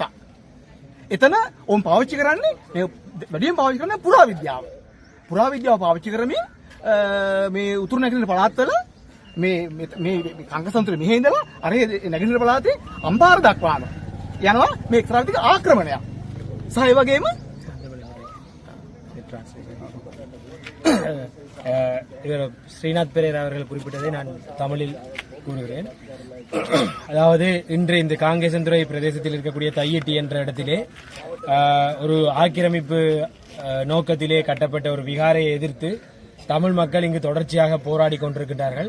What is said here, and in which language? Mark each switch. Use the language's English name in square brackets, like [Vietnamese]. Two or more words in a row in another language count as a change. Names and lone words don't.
[Sinhala] එතන ඕම් පාවිච්චි කරන්නේ වැඩියෙන් පාවිච්චි කරන්නේ පුරාවිද්‍යාව. පුරාවිද්‍යාව පාවිච්චි කරමින් මේ උතුරු නැගෙනහිර පළාත්වල මේ කංකසන්තුර මෙහෙ ඉඳලා අර නැගෙනහිර පළාතේ අම්පාර දක්වාම යනවා මේ එක්තරා විදිහක ආක්‍රමණයක්. සහ ඒ වගේම [Tamil] இவர் ஸ்ரீநாத் பெரேரா அவர்கள் குறிப்பிட்டதை நான் தமிழில் கூறுகிறேன். அதாவது இன்று இந்த காங்கேசன்துறை பிரதேசத்தில் இருக்கக்கூடிய தையிட்டி என்ற இடத்திலே ஒரு ஆக்கிரமிப்பு நோக்கத்திலே கட்டப்பட்ட ஒரு விகாரையை எதிர்த்து தமிழ் மக்கள் இங்கு தொடர்ச்சியாக போராடி கொண்டிருக்கின்றார்கள்.